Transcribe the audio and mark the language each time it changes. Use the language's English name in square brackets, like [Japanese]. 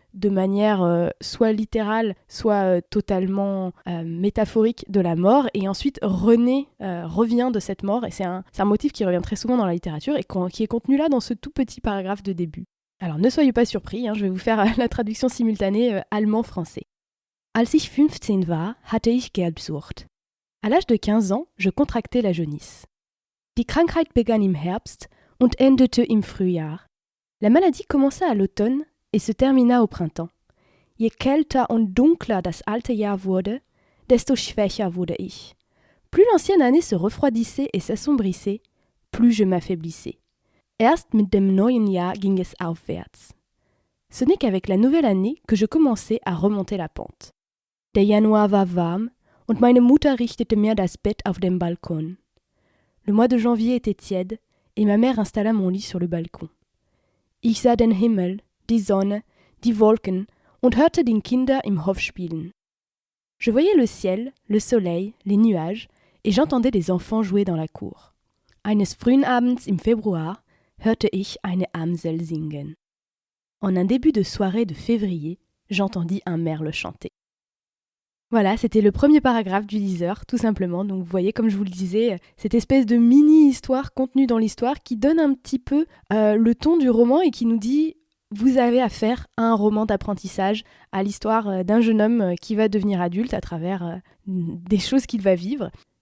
[French] de manière soit littérale, soit totalement métaphorique de la mort, et ensuite revient de cette mort, et c'est un motif qui revient très souvent dans la littérature et qui est contenu là dans ce tout petit paragraphe de début. Alors ne soyez pas surpris, je vais vous faire la traduction simultanée allemand-français. [German] Als ich 15 war, hatte ich Gelbsucht. [French] À l'âge de 15 ans, je contractais la jaunisse. [German] Die Krankheit begann im Herbst und endete im Frühjahr. [French] La maladie commença à l'automne et se termina au printemps. [German] Je kälter und dunkler das alte Jahr wurde, desto schwächer wurde ich. [French] Plus l'ancienne année se refroidissait et s'assombrissait, plus je m'affaiblissais. [German] Erst mit dem neuen Jahr ging es aufwärts. [French] Ce n'est qu'avec la nouvelle année que je commençais à remonter la pente. [German] Der Januar war warm und meine Mutter richtete mir das Bett auf dem Balkon. [French] Le mois de janvier était tiède et ma mère installa mon lit sur le balcon. [German] Ich sah den Himmel, die Sonne, die Wolken und hörte die Kinder im Hof spielen. [French] Je voyais le ciel, le soleil, les nuages et j'entendais les enfants jouer dans la cour. [German] Eines frühen Abends im Februar hörte ich eine Amsel singen. [French] En un début de soirée de février, j'entendis un merle chanter. Voilà, c'était le premier paragraphe du liseur, tout simplement. Donc vous voyez, comme je vous le disais, cette espèce de mini-histoire contenue dans l'histoire qui donne un petit peu le ton du roman et qui nous dit « Vous avez affaire à un roman d'apprentissage, à l'histoire d'un jeune homme qui va devenir adulte à travers des choses qu'il va vivre ».